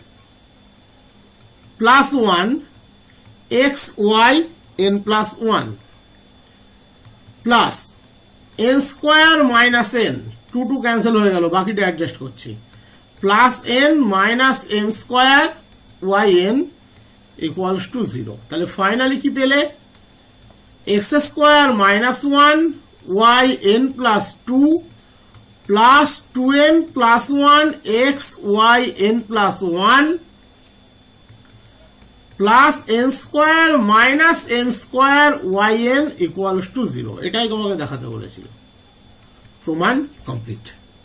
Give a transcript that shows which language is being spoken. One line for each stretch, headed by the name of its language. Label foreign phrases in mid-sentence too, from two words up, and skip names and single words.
English: plus 1 x y n plus 1 plus n square minus n
Bangla: 2 ক্যান্সেল হয়ে গেল বাকিটা অ্যাডজাস্ট করছি
English: plus n minus m square y n equals to 0
Bangla: তাহলে ফাইনালি কি পেলে
English: x square minus 1 y n plus 2 plus 2n plus 1
Bangla: x y n plus 1
English: plus n square minus m square y n equals to 0
Bangla: এটাই তোমাকে দেখাতে বলেছিল প্রমাণ কমপ্লিট